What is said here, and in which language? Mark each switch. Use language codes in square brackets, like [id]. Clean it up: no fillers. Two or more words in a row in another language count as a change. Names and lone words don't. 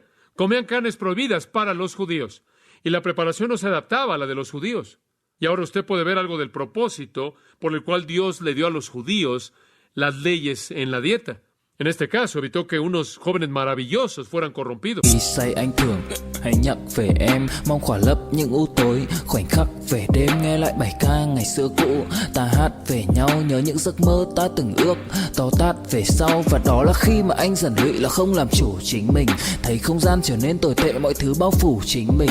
[es] Comían carnes prohibidas para los judíos. Y la preparación no se adaptaba a la de los judíos. Y ahora usted puede ver algo del propósito por el cual Dios le dio a los judíos las leyes en la dieta. En este caso, evitó que unos jóvenes maravillosos fueran corrompidos. [vi] Khi say anh thường hãy nhắc về em, mong khỏa lấp những u tối, khoảnh khắc về đêm nghe lại bài ca ngày xưa cũ. Ta hát về nhau nhớ những giấc mơ ta từng ước, to tát về sau và đó là khi mà anh dần lụy là không làm chủ chính mình. Thấy không gian trở nên tồi tệ, mọi thứ bao phủ chính mình.